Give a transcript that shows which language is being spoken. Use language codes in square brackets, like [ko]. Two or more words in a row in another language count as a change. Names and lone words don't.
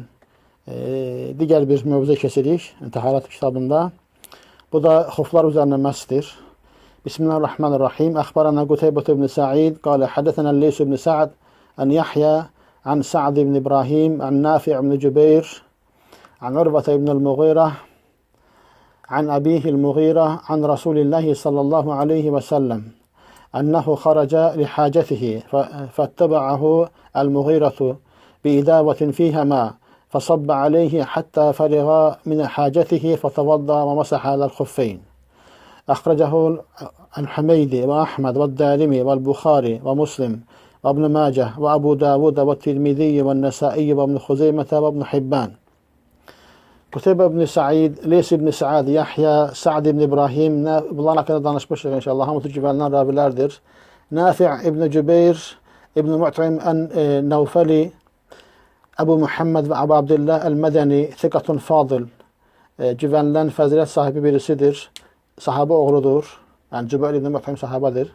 [az] Digər bir mövzu keçirik Təharat kitabında. Bu da xuflar üzərində məsdir. [ar] بسم الله الرحمن الرحيم. أخبرنا قتيبة بن سعيد قال حدثنا ليث بن سعد عن يحيى عن سعد بن إبراهيم عن نافع بن جبير عن عروة بن المغيرة عن أبيه المغيرة عن رسول الله صلى الله عليه وسلم أنه خرج لحاجته فاتبعه المغيرة بإداوة فيها ماء فصب عليه حتى فرغ من حاجته فتوضأ ومسح على الخفين. أخرجه الحميدي وأحمد والدارمي والبخاري ومسلم وابن ماجه وأبو داود والترمذي والنسائي وابن خزيمة وابن حبان. [az] Qutaybə ibn Sa'id, Leys ibn Sa'd, Yahya, Sa'd ibn İbrahim, bunların haqqında danışmışıq inşallah, hamısı güvənilən ravilərdir. Nafi' ibn Cübeyr, ibn Mu't'im Nəvfəli, Əbu Muhammed və Əbu Abdillah Əl-Mədəni, [ar] ثقة فاضل, [az] güvənilən fəzilət sahibi birisidir, sahabə oğludur, yəni Cübeyr ibn Mu't'im sahabədir.